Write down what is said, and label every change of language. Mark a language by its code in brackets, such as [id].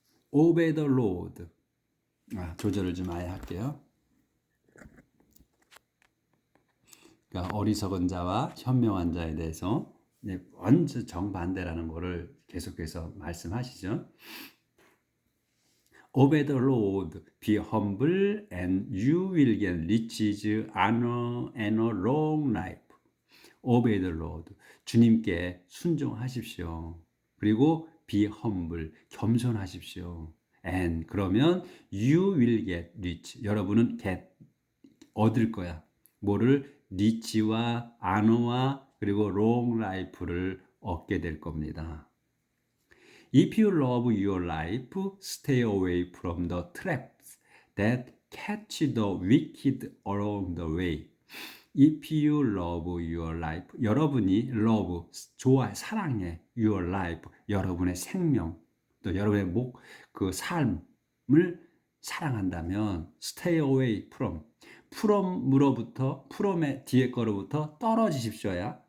[en] Obey the Lord. [ko] 조절을 좀 아예 할게요. 그러니까 어리석은 자와 현명한 자에 대해서 완전 정반대라는 것을 계속해서 말씀하시죠. [en] Obey the Lord, be humble, and you will get riches, honor, and a long life. Obey the Lord. [ko] 주님께 순종하십시오. 그리고 [en] be humble. [ko] 겸손하십시오. [en] And [ko] 그러면 [en] you will get rich. [ko] 여러분은 get 얻을 거야. 뭐를? rich와 honor와 그리고 [en] long life [ko] 를 얻게 될 겁니다. [en] If you love your life, stay away from the traps that catch the wicked along the way. If you love your life, [ko] 여러분이 love, 좋아, 사랑해, your life, 여러분의 생명, 또 여러분의 그 삶을 사랑한다면 [en] stay away from [ko] 으로부터, from의 뒤에 거로부터 떨어지십시오야.